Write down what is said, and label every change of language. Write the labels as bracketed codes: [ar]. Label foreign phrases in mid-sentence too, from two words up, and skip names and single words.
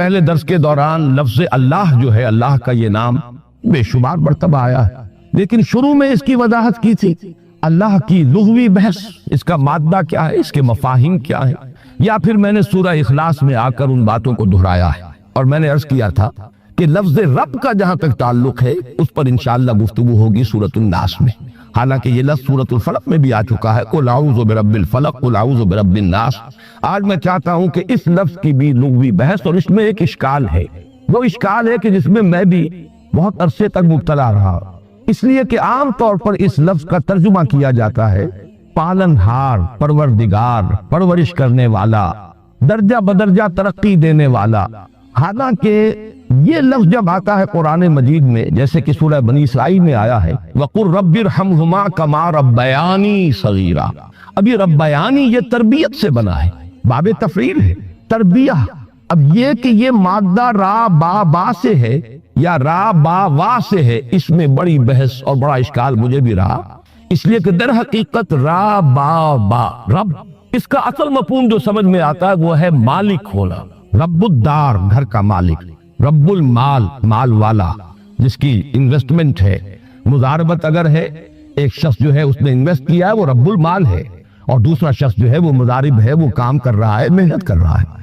[ur] پہلے درس کے دوران لفظ اللہ جو ہے، اللہ کا یہ نام بے شمار مرتبہ آیا ہے، لیکن شروع میں اس کی وضاحت کی تھی، اللہ کی لغوی بحث، اس کا مادہ کیا ہے، اس کے مفاہیم کیا ہے، یا پھر میں نے سورہ اخلاص میں آ کر ان باتوں کو دہرایا ہے، اور میں نے عرض کیا تھا کہ لفظ رب کا جہاں تک تعلق ہے اس پر انشاءاللہ گفتگو ہوگی سورۃ الناس میں، حالانکہ یہ لفظ سورۃ الفلق میں بھی آ چکا ہے، [ar] قل اعوذ برب الفلق قل اعوذ برب الناس۔ [ur] آج میں چاہتا ہوں کہ اس لفظ کی بھی لغوی بحث، اور اس میں ایک اشکال ہے، وہ اشکال ہے کہ جس میں میں بھی بہت عرصے تک مبتلا رہا، اس لیے کہ عام طور پر اس لفظ کا ترجمہ کیا جاتا ہے پالنہار، پروردگار، پرورش کرنے والا، درجہ بدرجہ ترقی دینے والا، حالانکہ یہ لفظ جب آتا ہے قرآن مجید میں، جیسے کہ سورہ بنی اسرائیل میں آیا ہے [ar] وَقُلْ رَبِّ ارْحَمْهُمَا كَمَا رَبَّيَانِي صَغِيرًا، [ur] اب یہ ربیانی یہ تربیت سے بنا ہے، باب تفریل ہے، تربیہ۔ اب یہ کہ یہ مادہ را با با سے ہے یا را با وا سے ہے، اس میں بڑی بحث اور بڑا اشکال مجھے بھی رہا، اس لیے کہ در حقیقت را با با رب، اس کا اصل مفہوم جو سمجھ میں آتا ہے وہ ہے مالک ہونا، [ar] رب الدار، [ur] گھر کا مالک، [ar] رب المال، [ur] مال والا، جس کی انویسٹمنٹ ہے، مضاربت اگر ہے، ایک شخص جو ہے اس نے انویسٹ کیا ہے وہ [ar] رب المال [ur] ہے، اور دوسرا شخص جو ہے وہ مضارب ہے، وہ کام کر رہا ہے، محنت کر رہا ہے۔